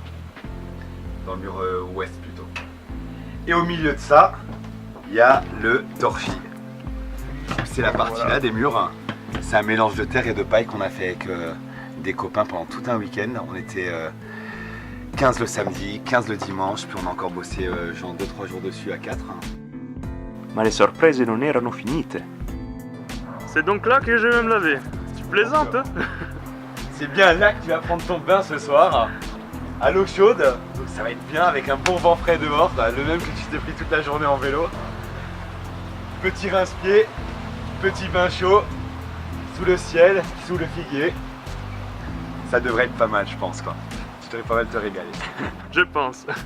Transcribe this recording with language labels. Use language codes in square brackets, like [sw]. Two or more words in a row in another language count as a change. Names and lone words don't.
[fr] Dans le mur ouest plutôt. Et au milieu de ça, il y a le torchis. C'est la partie là des murs. C'est un mélange de terre et de paille qu'on a fait avec des copains pendant tout un week-end. On était 15 le samedi, 15 le dimanche, puis on a encore bossé genre 2-3 jours dessus à 4. [it] Ma le sorprese non erano finite. [fr] C'est donc là que je vais me laver. Tu plaisantes hein? C'est bien là que tu vas prendre ton bain ce soir, à l'eau chaude. Donc ça va être bien avec un bon vent frais dehors, le même que tu t'es pris toute la journée en vélo. Petit rince-pied, petit bain chaud, sous le ciel, sous le figuier. Ça devrait être pas mal je pense quoi. Tu devrais pas mal te régaler. Je pense.